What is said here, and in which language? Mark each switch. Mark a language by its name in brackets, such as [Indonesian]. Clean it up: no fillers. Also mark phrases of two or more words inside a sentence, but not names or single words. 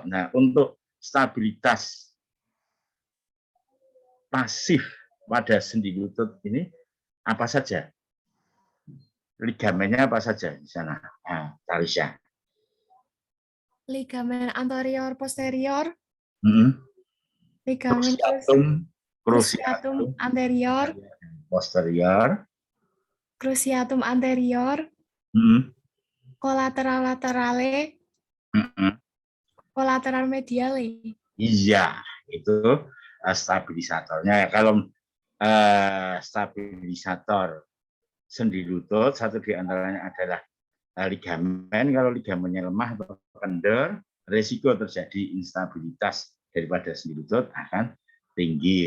[Indonesian] Nah, untuk stabilitas pasif pada sendi lutut ini apa saja? Ligamennya apa saja di sana? Nah, Tarisha. Ligamen anterior posterior, ligamen Cruciatum, [Latin] cruciatum anterior, [Indonesian] posterior, [Latin] cruciatum anterior, collateral laterale, collateral mediale. [Indonesian] Iya, itu stabilisatornya. Kalau stabilisator sendi lutut, satu di antaranya adalah ligamen. Kalau ligamennya lemah atau kendor, risiko terjadi instabilitas daripada sendi lutut akan tinggi.